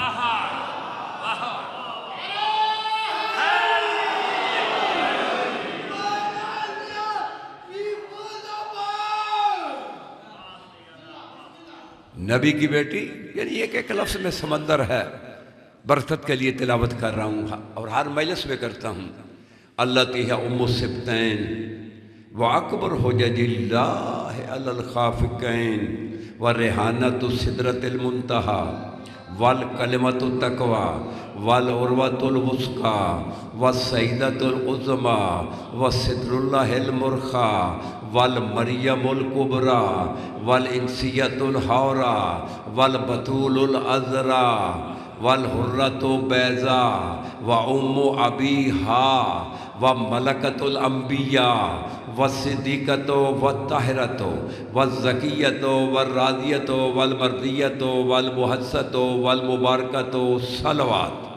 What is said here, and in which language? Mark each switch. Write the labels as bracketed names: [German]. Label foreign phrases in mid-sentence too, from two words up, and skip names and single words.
[Urdu] نبی کی بیٹی، یعنی ایک ایک لفظ میں سمندر ہے، برکت کے لیے تلاوت کر رہا ہوں اور ہر مجلس میں کرتا ہوں۔ [Arabic] التی ہے ام السبتین واکبر حجج اللہ علی الخافقین وریحانۃ سدرۃ المنتہی والکلمۃ التقوی والعروۃ الوثقی والسیدۃ العظمی وصدر اللہ المرخی والمریم الکبریٰ والانسیۃ الحوریٰ والبتول العذراء والحرۃ بیضاء وام ابیہا وملکۃ الانبیاء والصدیقۃ والطاہرۃ والزکیۃ والراضیۃ والمرضیۃ والمحسۃ والمبارکۃ صلوات۔